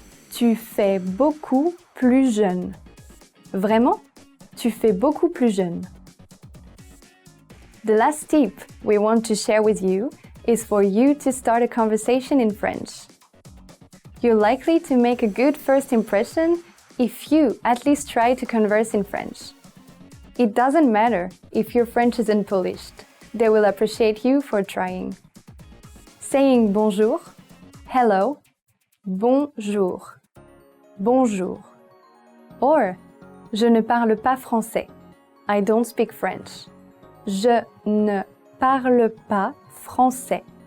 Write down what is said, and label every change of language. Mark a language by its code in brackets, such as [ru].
[fr] Tu fais beaucoup plus jeune. Vraiment? Tu fais beaucoup plus jeune. [en] The last tip we want to share with you is for you to start a conversation in French. You're likely to make a good first impression if you at least try to converse in French. It doesn't matter if your French is unpolished. They will appreciate you for trying. Saying bonjour, hello, bonjour, bonjour. [fr] Or, je ne parle pas français. [en] I don't speak French. [fr] Je ne parle pas français.